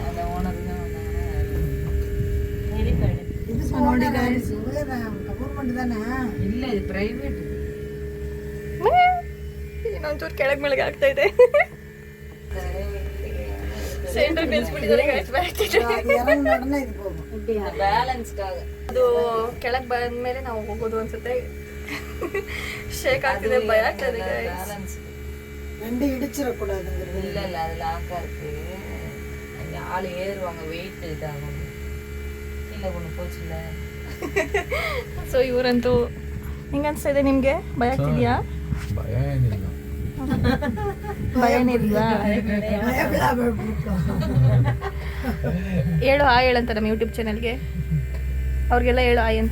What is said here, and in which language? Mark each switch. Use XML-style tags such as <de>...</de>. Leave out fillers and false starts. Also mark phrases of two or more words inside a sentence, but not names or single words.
<kn>ನೋಡಿ ಇನ್ನೊಂಚೂರು ಕೆಳಗೆ ಮೆಳಗೆ ಆಗ್ತಾ ಇದೆ. ಸೆಂಟರ್ ನಿಲ್ಸ್ಬಿಟ್ಟಿದ್ದಾರೆ ಅದು ಕೆಳಗೆ ಬಂದ್ಮೇಲೆ ನಾವು ಹೋಗೋದು ಅನ್ಸುತ್ತೆ. ಶೇಕ್ ಆಗ್ತಿದೆ, ಭಯ ಆಗ್ತದೆ.</kn> <ta>வண்டி இடிச்சிடக்கூடாது. இல்லை இல்லை அது லாக்காக இருக்குது. அங்கே ஆள் ஏறுவாங்க, வெயிட் இதாகும். இல்லை ஒன்று போச்சுல்ல.</ta> <kn>ಸೊ ಇವರಂತೂ ಹೆಂಗ ಅನ್ಸ್ತಾ ಇದೆ ನಿಮ್ಗೆ? ಭಯ ಆಗ್ತಿದ್ಯಾ? ಭಯ ಏನಿಲ್ಲ. ಭಯನಿಲ್ವಾ? ಹೇಳು ಹಾಯ್ ಹೇಳಂತ ನಮ್ಮ ಯೂಟ್ಯೂಬ್ ಚಾನಲ್ಗೆ. ಅವ್ರಿಗೆಲ್ಲ ಹೇಳು ಹಾಯ್ ಅಂತ.</kn>